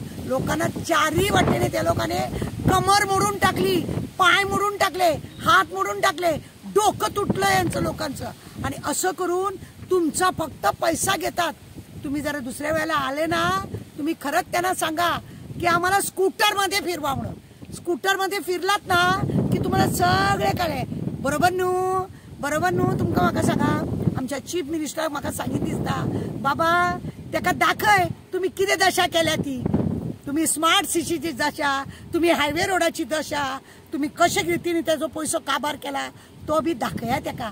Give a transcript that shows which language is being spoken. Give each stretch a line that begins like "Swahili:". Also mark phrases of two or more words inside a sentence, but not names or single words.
Marathi: लोकांना चारही वाटेने त्या लोकांनी कमर मोडून टाकली, पाय मोडून टाकले, हात मोडून टाकले, डोकं तुटलं यांचं लोकांचं. आणि असं करून तुमचा फक्त पैसा घेतात. तुम्ही जरा दुसऱ्या वेळेला आले ना, तुम्ही खरंच त्यांना सांगा की आम्हाला स्कूटर मध्ये फिरवा म्हणून. स्कूटर मध्ये फिरलात ना की तुम्हाला सगळे कळे.
Konkani: बरोबर नू तुमका म्हाका सांगा, आमच्या
English: chief minister
Konkani: म्हाका सांगित दिसता, बाबा ताका दाखय तुम्ही किती दशा केल्या ती.
Marathi: तुम्ही स्मार्ट सिटीची दशा, तुम्ही हायवे रोडाची दशा, तुम्ही कशा रीतीने त्याचा पैसो काबार केला तो बी दाखया.